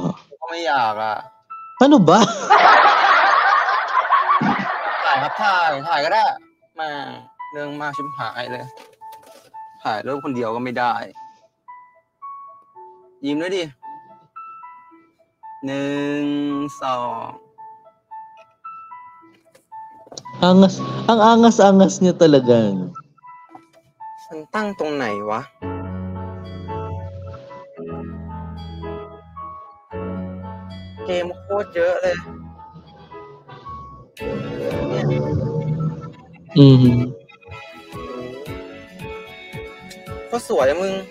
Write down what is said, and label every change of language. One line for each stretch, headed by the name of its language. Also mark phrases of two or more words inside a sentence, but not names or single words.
Thai: ก็ไม่อยากอ่ะ
Filipino: Ano ba?
Thai: ถ่ายครับถ่ายก็ได้มาเรื่องมากชิบหายเลยถ่ายรูปคนเดียวก็ไม่ได้ยิ้มด้วยดิ1 2
Filipino: Ang angas-angas niya talaga.
Thai: ฉันตั้งตรงไหนวะเกมโคตรเยอะเลยก็สวยอะมึง